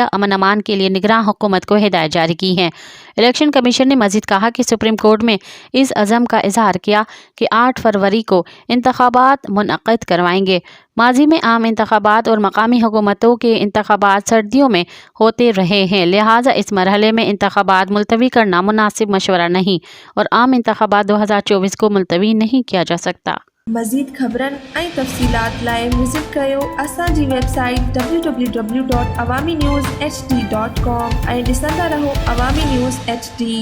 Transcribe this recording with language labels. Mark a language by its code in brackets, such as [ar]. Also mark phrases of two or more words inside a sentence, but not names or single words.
[ur] امن امان کے لیے نگراں حکومت کو ہدایت جاری کی ہیں۔ الیکشن کمیشن نے مزید کہا کہ سپریم کورٹ میں اس عزم کا اظہار کیا کہ 8 فروری کو انتخابات منعقد کروائیں گے۔ ماضی میں عام انتخابات اور مقامی حکومتوں کے انتخابات سردیوں میں ہوتے رہے ہیں، لہٰذا اس مرحلے میں انتخابات ملتوی کرنا مناسب مشورہ نہیں اور عام انتخابات 2024 کو ملتوی نہیں کیا جا سکتا۔ [sd] مزید خبرن ऐं तफ़सीलात लाइ विज़िट कयो असांजी वेबसाइट www.awamiNewsHD.com ऐं ॾिसंदा रहो अवामी न्यूज़ HD।